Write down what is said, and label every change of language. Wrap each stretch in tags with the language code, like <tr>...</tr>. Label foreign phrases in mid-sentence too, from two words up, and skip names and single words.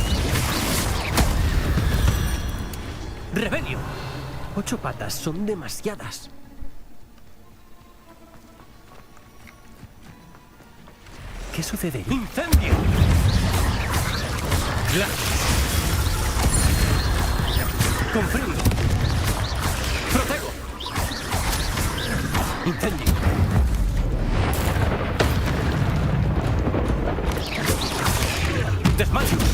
<es>¡Rebelio! 8 patas son demasiadas. ¿Qué sucede? ¡Incendio! ¡Confringo! ¡Protego! ¡Incendio! ¡Desmayo!</es>